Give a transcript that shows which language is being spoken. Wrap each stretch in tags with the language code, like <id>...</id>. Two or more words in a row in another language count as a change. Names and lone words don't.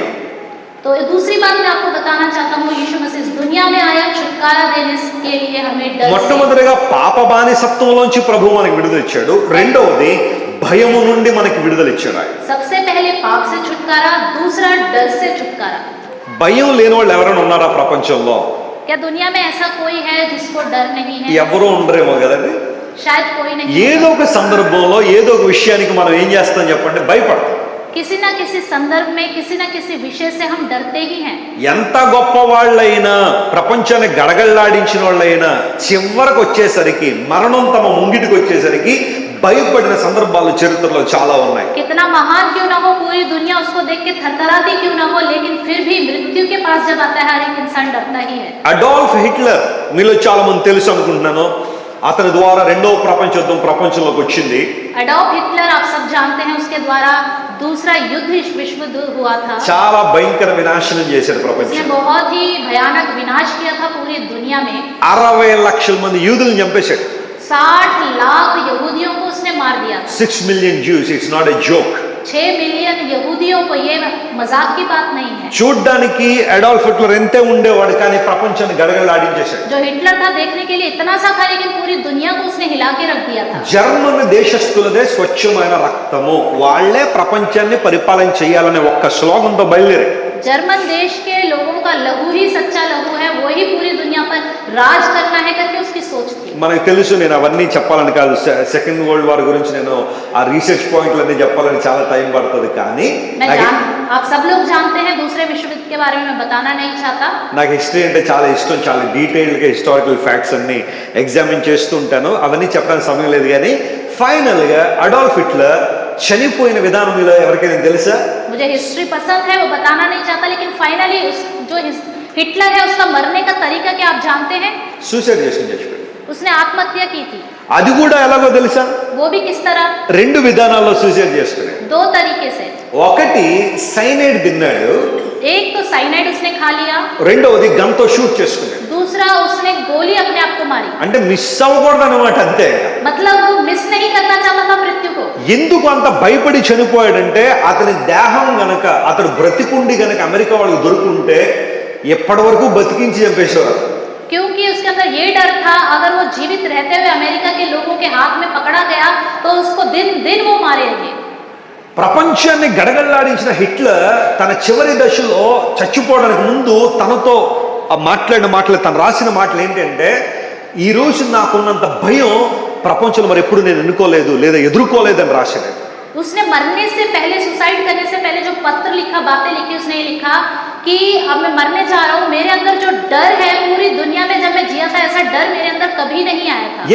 <hi>तो दूसरी बात मैं आपको बताना चाहता हूँ, यीशु मसीह इस दुनिया में आया छुटकारा देने के लिए हमें डर से।</hi> <te>మొట్టమొదటిగా పాప బానిసత్వంలోంచి ప్రభు మనకి విడుదల ఇచ్చాడు. రెండవది భయము నుండి మనకి విడుదల ఇచ్చాడు ఆయన.</te> <hi>सबसे पहले पाप से छुटकारा, दूसरा डर से छुटकारा।</hi> <te>భయం లేని వాళ్ళు ఎవరైనా ఉన్నారా ప్రపంచంలో?</te> <hi>क्या दुनिया में ऐसा कोई है जिसको डर नहीं है?</hi> <te>ఎవరు ఉండరేమో కదండి.</te> <hi>शायद कोई नहीं।</hi> <te>ఏదో ఒక సందర్భంలో ఏదో ఒక విషయానికి మనం ఏం చేస్తాం చెప్పండి, భయపడతాం.</te> <hi>किसी ना किसी संदर्भ में, किसी ना किसी विषय से हम डरते ही हैं।</hi> <te>ఎంత గొప్ప వాళ్ళైనా, ప్రపంచాన్ని గడగడలాడించిన వాళ్ళైనా చివరికి వచ్చేసరికి, మరణం తమ ముంగిటికి వచ్చేసరికి భయపడిన సందర్భాలు చరిత్రలో చాలా ఉన్నాయి.</te> <hi>कितना महान क्यों ना हो, पूरी दुनिया उसको देख के थरथराती क्यों ना हो, लेकिन फिर भी मृत्यु के पास जब आता है हर एक इंसान डरता ही है।</hi> <te>అడాల్ఫ్ హిట్లర్ మీలో చాలా మంది తెలుసు అనుకుంటున్నాను. అతని ద్వారా రెండవ ప్రపంచ యుద్ధం ప్రపంచంలోకి వచ్చింది.</te> <hi>एडॉल्फ हिटलर आप सब जानते हैं, उसके द्वारा दूसरा युद्ध विश्व युद्ध हुआ था।</hi> <te>చాలా భయంకర వినాశనం చేశాడు</te> <hi>उसने</hi> <te>ప్రపంచం.</te> <hi>बहुत ही भयानक विनाश किया था पूरी दुनिया में।</hi> <te>60 లక్షల మంది యూదులను చంపేశాడు.</te> <hi>60 लाख यहूदियों को उसने मार दिया।</hi> <en>6 million Jews. It's not a joke.</en> <hi>6 मिलियन यहूदियों को, ये मजाक की बात नहीं है।</hi> <te>చూడ్డానికి అడాల్ఫ్ హిట్లర్ ఎంతే ఉండేవాడు, కానీ ప్రపంచాన్ని గడగడలాడించేశాడు.</te> <hi>जो हिटलर था देखने के लिए इतना सा था, लेकिन पूरी दुनिया को उसने हिला के रख दिया था।</hi> <te>జర్మన్ దేశస్థులదే స్వచ్ఛమైన రక్తము, వాళ్లే ప్రపంచాన్ని పరిపాలన చేయాలనే ఒక్క స్లోగన్తో బయలుదేరారు.</te> <hi>जर्मन देश के लोगों का लहू ही सच्चा लहू है, वही पूरी दुनिया पर राज करना है करके उसकी सोच थी।</hi> <te>మనకు తెలుసు, నేను అవన్నీ చెప్పాలని కాదు,</te> <en>second world war</en> <te>గురించి నేను ఆ రీసెర్చ్ పాయింట్లన్నీ చెప్పాలని చాలా టైం పడుతుంది, కానీ</te> <hi>आप सब लोग जानते हैं दूसरे विश्व युद्ध के बारे में मैं बताना नहीं चाहता।</hi> <te>నాకు హిస్టరీ అంటే చాలా ఇష్టం, చాలా డీటెయిల్డ్గా</te> <en>historical facts</en> <te>అన్ని ఎగ్జామిన్ చేస్తూ ఉంటాను. అవన్నీ చెప్పడానికి సమయం లేదు. కానీ ఫైనల్గా అడాల్ఫ్ హిట్లర్ చనిపోయిన విధానం మీలో ఎవరికైనా తెలుసా?</te> <hi>मुझे हिस्ट्री पसंद है, वो बताना नहीं चाहता, लेकिन फाइनली जो हिटलर है उसका मरने का तरीका क्या आप जानते हैं?</hi> <te>సూసైడ్ చేసుకుని చచ్చిపోయాడు.</te> <hi>उसने आत्महत्या की थी।</hi> <te>అది కూడా ఎలాగో తెలుసా?</te> <hi>वो भी किस तरह?</hi> <te>రెండు విధానాల్లో సూసైడ్ చేసుకున్నాడు.</te> <hi>दो तरीके से।</hi> <te>ఒకటి సైనైడ్ తిన్నాడు,</te> <hi>एक तो साइनाइड उसने खा लिया,</hi> <te>రెండవది గన్తో షూట్ చేసుకున్నాడు.</te> <hi>दूसरा उसने गोली अपने आप को मारी।</hi> <te>అంటే మిస్ అవ్వకూడదు అనమాట, అంతే.</te> <hi>मतलब वो मिस नहीं करना चाहता था मृत्यु को।</hi> <te>ఎందుకు అంత భయపడి చనిపోయాడంటే అతని దేహం గనక, అతడు బ్రతికుండి గనక అమెరికా వాళ్ళకి దొరుకుంటే ఎప్పటి వరకు బతికించి చంపేసేవారు.</te> <hi>क्योंकि उसके अंदर ये डर था, अगर वो जीवित रहते हुए अमेरिका के लोगों के हाथ में पकड़ा गया तो उसको दिन दिन वो मारेंगे।</hi> <te>ప్రపంచాన్ని గడగడలాడించిన హిట్లర్ తన చివరి దశలో చచ్చిపోవడానికి ముందు తనతో మాట్లాడిన మాటలు, తను రాసిన మాటలు ఏంటంటే, ఈ రోజు నాకున్నంత భయం ప్రపంచంలో మరి ఎప్పుడు నేను ఎన్నుకోలేదు లేదా ఎదుర్కోలేదని రాశాడు.</te> <hi>उसने मरने से पहले, सुसाइड करने से पहले जो पत्र लिखा, बातें लिखी, उसने ये लिखा कि अब मैं मरने जा रहा हूँ, मेरे अंदर जो डर है पूरी दुनिया में जब मैं जिया था ऐसा डर मेरे अंदर कभी नहीं आया था।</hi>